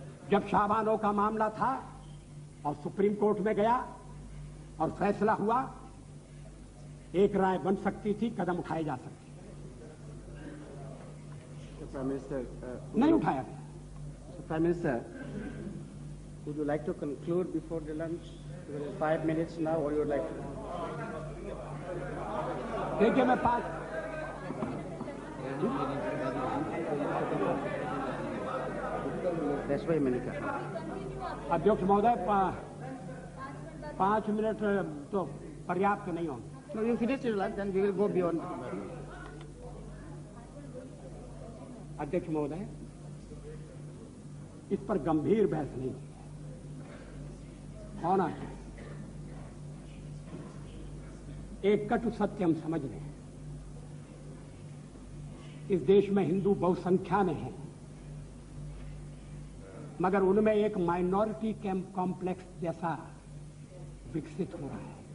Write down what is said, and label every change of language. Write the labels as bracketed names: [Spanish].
[Hindi] जब शाहबानो का मामला था और सुप्रीम कोर्ट में गया और फैसला हुआ, एक राय बन सकती थी, कदम उठाए जा सकते। [English] Prime Minister, [Hindi] नहीं उठाया गया। [English] Prime Minister, would you like to conclude before the lunch? 5 minutes now, or you would like to? [Hindi] देखिए, मैं 5 [English] That's why [Hindi] मैंने कहा। अध्यक्ष महोदय 5 मिनट तो पर्याप्त नहीं होंगे। [English] No, you finish your lunch, then we will go beyond. [Hindi] अध्यक्ष महोदय, इस पर गंभीर बहस नहीं होना चाहिए। एक कटु सत्य हम समझ लें, इस देश में हिंदू बहुसंख्या में हैं, मगर उनमें एक माइनॉरिटी कॉम्प्लेक्स जैसा विकसित हो रहा है।